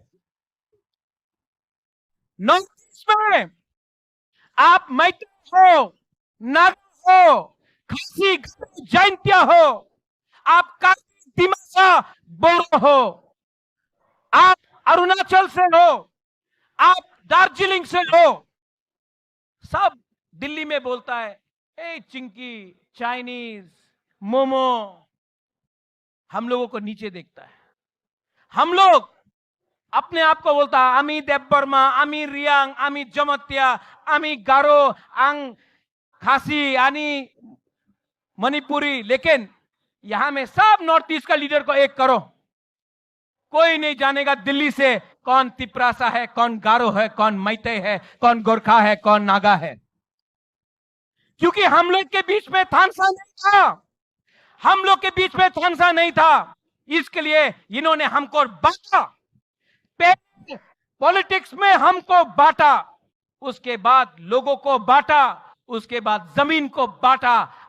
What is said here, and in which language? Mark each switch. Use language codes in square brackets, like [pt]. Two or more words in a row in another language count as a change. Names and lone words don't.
[hi] नॉर्थ ईस्ट में आप मैत्री हो, नागा हो, खासी जैंतिया हो, आप दिमासा बोरो हो, आप अरुणाचल से हो, आप दार्जिलिंग से हो, सब दिल्ली में बोलता है ए चिंकी, चाइनीज, मोमो। हम लोगों को नीचे देखता है। हम लोग अपने आप को बोलता है आमी देवबर्मा, आमी रियांग, आमी जमत्या, आमी गारो, आंग खासी, आनी मणिपुरी। लेकिन यहां में सब नॉर्थ ईस्ट का लीडर को एक करो, कोई नहीं जानेगा दिल्ली से कौन तिप्रासा है, कौन गारो है, कौन मैते है, कौन गोरखा है, कौन नागा है। क्योंकि हम लोग के बीच में थानसा नहीं था, हम लोग के बीच में थानसा नहीं था, इसके लिए इन्होंने हमको बांटा, पॉलिटिक्स में हमको बांटा, उसके बाद लोगों को बांटा, उसके बाद जमीन को बांटा।